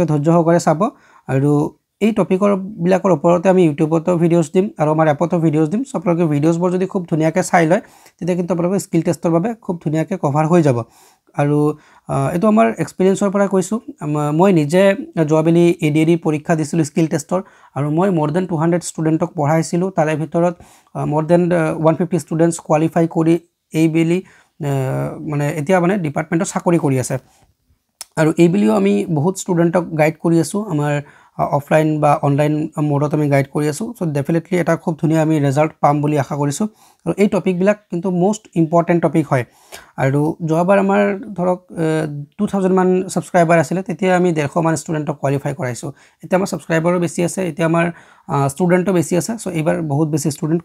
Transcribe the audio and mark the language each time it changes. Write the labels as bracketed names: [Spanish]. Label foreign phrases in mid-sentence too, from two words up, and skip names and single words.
[Assamese] ধৈৰ্য সহকাৰে চাব আৰু এই টপিকৰ বিলাকৰ ওপৰতে আমি ইউটিউবতো ভিডিঅ'ছ দিম আৰু আমাৰ এপতো ভিডিঅ'ছ দিম সো আপোনালোকে ভিডিঅ'ছবোৰ যদি খুব ধুনীয়াকৈ চাই লয় তেতিয়া কিন্তু আপোনালোকৰ [English] skill test [Assamese] বাবে খুব ধুনীয়াকৈ কভাৰ হৈ যাব আৰু এটো আমাৰ এক্সপেৰিয়েন্সৰ পৰা কৈছো মই নিজে যোৱাবেলি এডিআৰি পৰীক্ষা দিছিলো [English] skill test [Assamese] আৰু মই [English] more than 200 [Assamese] ষ্টুডেন্টক পঢ়াইছিলো তাৰে ভিতৰত [English] more than 150 students [Assamese] কোৱালিফাই কৰি এইবেলি মানে এতিয়া মানে ডিপাৰ্টমেন্টত চাকৰি কৰি আছে আৰু এইবেলিও আমি বহুত ষ্টুডেন্টক গাইড কৰি আছো আমাৰ অফলাইন বা অনলাইন মোডত আমি গাইড কৰি আছো [English] so definitely [Assamese] এটা খুব ধুনীয়া আমি ৰিজাল্ট পাম বুলি আশা কৰিছো আৰু এই টপিক বিলাক কিন্তু [English] most important topic [Assamese] হয় আৰু যোৱাবাৰ আমাৰ ধৰক 2000 মান সাবস্ক্ৰাইবাৰ আছিল তেতিয়া আমি 150 মান ষ্টুডেন্টক কোৱালিফাই কৰাইছো এতিয়া আমাৰ সাবস্ক্ৰাইবাৰো বেছি আছে এতিয়া আমাৰ ষ্টুডেন্টও বেছি আছে সো এইবাৰ বহুত বেছি ষ্টুডেন্ট